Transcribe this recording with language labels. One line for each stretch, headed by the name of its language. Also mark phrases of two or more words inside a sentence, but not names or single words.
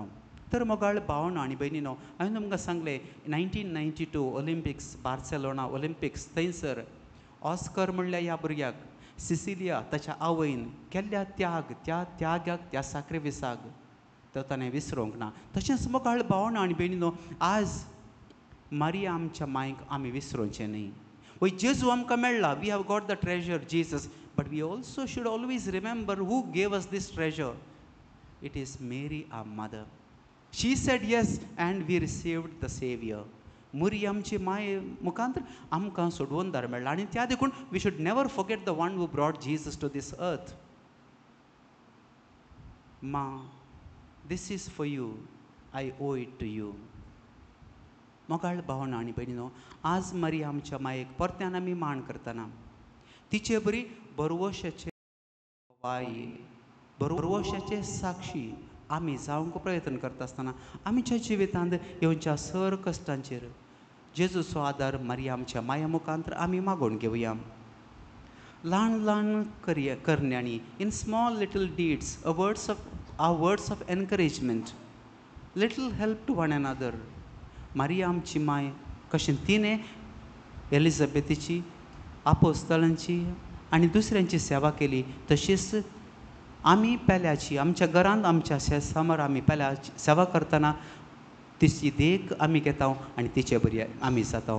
Konkani: तर मोगाळ भावनो आनी भयणीनो, हांवें तुमकां सांगलें 1992 ऑलिंपिक्स बार्सेलोना ऑलिंपिक्स थंयसर ऑस्कर म्हणल्या ह्या भुरग्याक सिसिलिया ताच्या आवयन केल्ल्या त्याग, त्या त्यागाक, त्या साक्रिफिसाक तो ताणें विसरूंक ना. तशेंच मोगाळ भावनो आनी भयणीनो, आज मारिया आमच्या मायक आमी विसरूंचे न्ही. वय जेजू आमकां मेळ्ळा,
English: We have got the treasure Jesus, but we also should always remember who gave us this treasure. It is Mary our mother. She said yes and we received the Saviour.
Konkani: मुरी आमची माय मुखांतर आमकां सोडवून मेळ्ळा आनी त्या देखून
English: we should never forget the one who brought Jesus to this earth. मा, this is for you, I owe it to you.
Konkani: मोगाळ भावनो आनी भयणीनो, आज मारिया आमच्या मायेक परत्यान आमी मान करतना तिचे बरी बरवशाचे वाई, बरवशाचे साक्षी आमी जावंक प्रयत्न करता आसतना आमच्या जिवितांत येवच्या सर कश्टांचेर जेजूचो आदार मारिया आमच्या माया मुखांतर आमी मागून घेवया. ल्हान ल्हान करण्यांनी
English: in small little deeds words of encouragement, little help to one another.
Konkani: मारिया आमची माय कशें तिणें एलिझाबेथीची, आपोस्तलांची आनी दुसऱ्यांची सेवा केली, तशीच आमी पेल्याची आमच्या घरांत आमच्या समोर आमी पेल्याची सेवा करतना तिची देख आमी घेता आनी तिचे बरी आमी जाता.